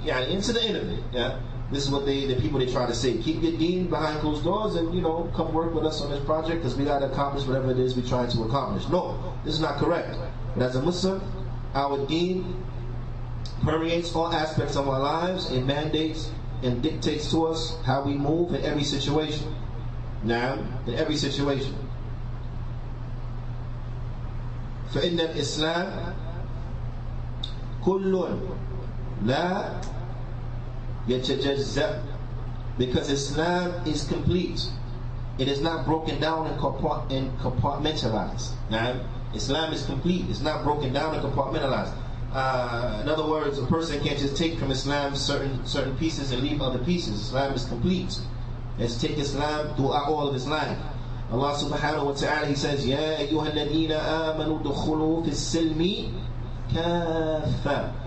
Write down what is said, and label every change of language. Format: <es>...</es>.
<en>Into the end of it, yeah. This is what the people they try to say. Keep your deen behind closed doors, and come work with us on this project because we got to accomplish whatever it is we're trying to accomplish. No, this is not correct. But as a Muslim, our deen permeates all aspects of our lives. It mandates and dictates to us how we move in every situation. Now, in every situation.</en> <ar>فإن الإسلام كل لا يتجزأ,</ar> <en>because Islam is complete. It is not broken down and compartmentalized. Now, Islam is complete. It's not broken down and compartmentalized. In other words, a person can't just take from Islam certain pieces and leave other pieces. Islam is complete. Let's take Islam throughout all of his life. Allah subhanahu wa ta'ala, He says,</en> <ar>Ya ayyuha alladhina amanu dukhulu fi silmi kaffa.</ar>